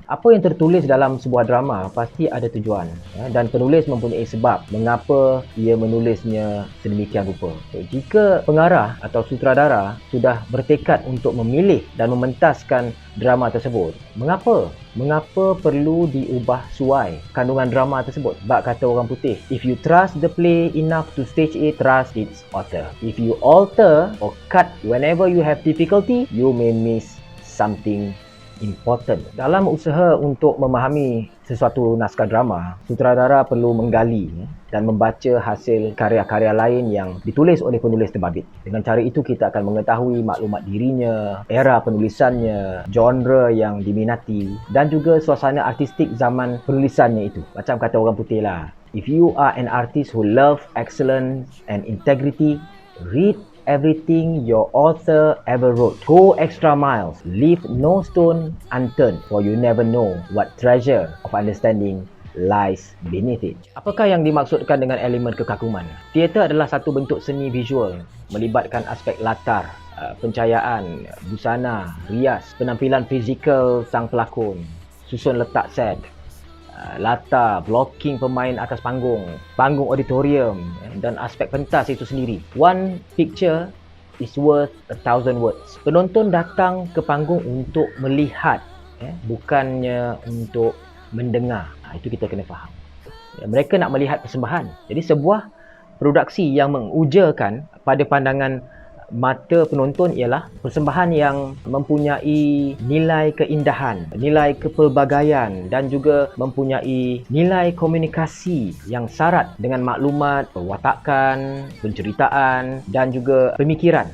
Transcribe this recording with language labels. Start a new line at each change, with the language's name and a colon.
Malay: Apa yang tertulis dalam sebuah drama pasti ada tujuan, dan penulis mempunyai sebab mengapa ia menulisnya sedemikian rupa. Jika pengarah atau sutradara sudah bertekad untuk memilih dan mementaskan drama tersebut, Mengapa perlu diubah suai kandungan drama tersebut? Bak kata orang putih,
English: if you trust the play enough to stage it, trust its author. If you alter or cut whenever you have difficulty, you may miss something important.
Malay: Dalam usaha untuk memahami sesuatu naskah drama, sutradara perlu menggali dan membaca hasil karya-karya lain yang ditulis oleh penulis terbabit. Dengan cara itu kita akan mengetahui maklumat dirinya, era penulisannya, genre yang diminati dan juga suasana artistik zaman penulisannya itu. Macam kata orang putih lah,
English: if you are an artist who love excellence and integrity, read everything your author ever wrote. Go extra miles. Leave no stone unturned, for you never know what treasure of understanding lies beneath it.
Malay: Apakah yang dimaksudkan dengan elemen kekaguman? Teater adalah satu bentuk seni visual melibatkan aspek latar, pencahayaan, busana, rias, penampilan fizikal sang pelakon, susun letak set, latar, blocking pemain atas panggung, panggung auditorium dan aspek pentas itu sendiri.
English: One picture is worth 1,000 words.
Malay: Penonton datang ke panggung untuk melihat, bukannya untuk mendengar. Itu kita kena faham. Mereka nak melihat persembahan. Jadi sebuah produksi yang mengujakan pada pandangan mata penonton ialah persembahan yang mempunyai nilai keindahan, nilai kepelbagaian dan juga mempunyai nilai komunikasi yang syarat dengan maklumat, perwatakan, penceritaan dan juga pemikiran.